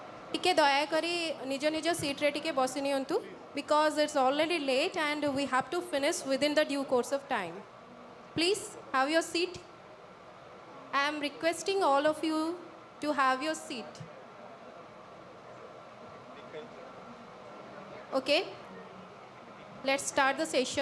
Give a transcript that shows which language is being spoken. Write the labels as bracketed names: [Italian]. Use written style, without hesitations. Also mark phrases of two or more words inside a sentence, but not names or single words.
[Odia] ଟିକେ ଦୟା କରି ନିଜ ନିଜ ସିଟ ରେ ଟିକେ ବସି ନିଅନ୍ତୁ [English] because it's already late and we have to finish within the due course of time. Please have your seat. I am requesting all of you to have your seat. Okay, let's start the session.